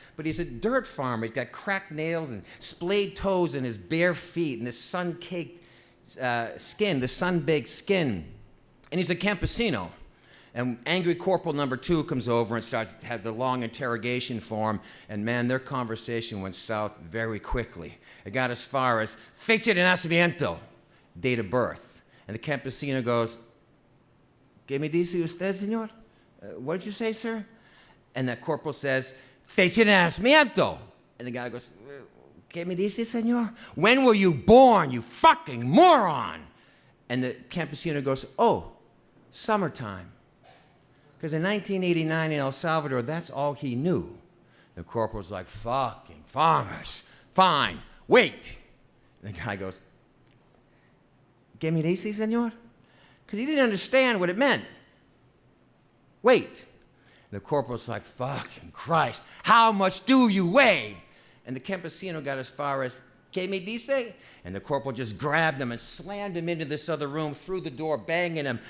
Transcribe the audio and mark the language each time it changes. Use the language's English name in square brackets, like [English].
[English] But he's a dirt farmer. He's got cracked nails and splayed toes in his bare feet and this sun-caked skin, the sun-baked skin. And he's a campesino. And angry corporal number 2 comes over and starts to have the long interrogation for him. And man, their conversation went south very quickly. It got as far as [Spanish] fecha de nacimiento, [English] date of birth. And the campesino goes, [Spanish] ¿Qué me dice usted, señor? [English] What did you say, sir? And the corporal says, [Spanish] fecha de nacimiento. [English] And the guy goes, [Spanish] ¿Qué me dice, señor? [English] When were you born, you fucking moron? And the campesino goes, oh, summertime. Because in 1989 in El Salvador, that's all he knew. The corporal's like, fucking farmers. Fine, wait. And the guy goes, [Spanish] ¿Qué me dice, señor? [English] Because he didn't understand what it meant. Wait. The corporal's like, fucking Christ, how much do you weigh? And the campesino got as far as, [Spanish] ¿Qué me dice? [English] And the corporal just grabbed him and slammed him into this other room, through the door, banging him.